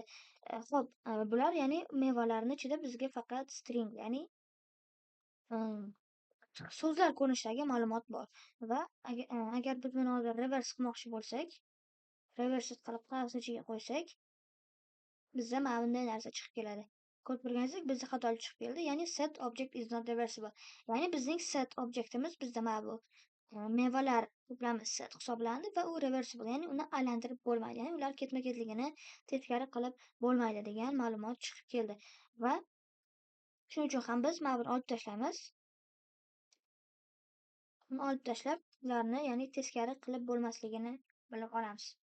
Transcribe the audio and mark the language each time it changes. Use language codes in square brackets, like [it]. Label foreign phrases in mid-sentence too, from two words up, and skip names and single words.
[uz] Xo'p, bular ya'ni mevalarning ichida bizga faqat string, ya'ni so'zlar ko'rinishidagi ma'lumot bor va agar biz buni hozir reverse qilmoqchi bo'lsak, reverse qilib qavsni ichiga qo'ysak, bizda mana bunday narsa chiqib keladi. Ko'rib turganingizdek, bizda xatolik chiqib keldi. [en] Ya'ni set object is not reversible. [uz] Ya'ni bizning set objektimiz bizda mana bu mevalar to'plami set hisoblanadi va u reversible, ya'ni uni aylantirib bo'lmaydi. Ya'ni ular ketma-ketligini teskari qilib bo'lmaydi degan ma'lumot chiqib keldi. Va shuning uchun ham biz mana buni olib tashlaymiz. Uni olib tashlab, ularni ya'ni teskari qilib bo'lmasligini bilib olamiz.